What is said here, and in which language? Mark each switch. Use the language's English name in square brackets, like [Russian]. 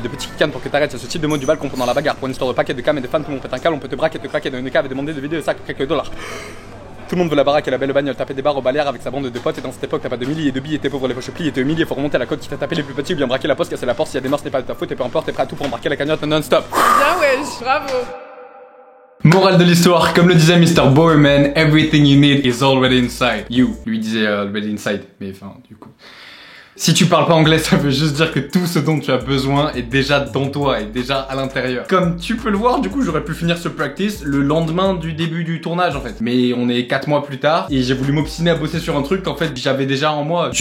[French] De petits cannes pour que t'arrêtes, c'est ce type de mot du bal qu'on prend dans la bagarre. Pour une histoire de paquets de cam et de fans, tout le monde pète un câble, on peut te braquer, te claquer dans une cave et demander de vider le sac pour quelques dollars. Tout le monde veut la baraque et la belle bagnole, taper des barres au balère avec sa bande de potes. Et dans cette époque, t'as pas de milliers et de billes, et t'es pauvre, les poches pliées, et t'es humilié. Faut remonter à la côte qui t'a tapé les plus petits ou bien braquer la poste, casser la porte. S'il y a des morts, ce n'est pas de ta faute, et peu importe, t'es prêt à tout pour embarquer la cagnotte non-stop. Bien wesh, bravo. Morale de l'histoire, comme le disait Mr. [English] Bowerman, everything you need is already inside you. [French] Lui disait already inside, mais enfin, du coup. Si tu parles pas anglais, ça veut juste dire que tout ce dont tu as besoin est déjà dans toi, est déjà à l'intérieur. Comme tu peux le voir, du coup, j'aurais pu finir ce practice le lendemain du début du tournage, en fait. Mais on est 4 mois plus tard, et j'ai voulu m'obstiner à bosser sur un truc qu'en fait, j'avais déjà en moi.